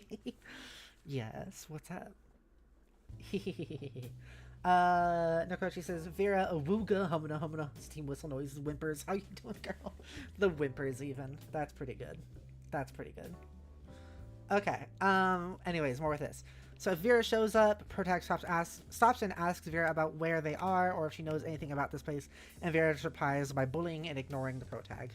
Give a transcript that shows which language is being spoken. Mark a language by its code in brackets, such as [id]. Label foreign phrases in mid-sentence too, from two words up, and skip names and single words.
[en] Yes, what's up? Nokrochi says, Vera, awooga, humana, humana. Steam whistle noises, whimpers. How you doing, girl? The whimpers, even. That's pretty good. That's pretty good. Okay, anyways, more with this. So if Vera shows up, Protag stops and asks Vera about where they are or if she knows anything about this place, and Vera just replies by bullying and ignoring the Protag.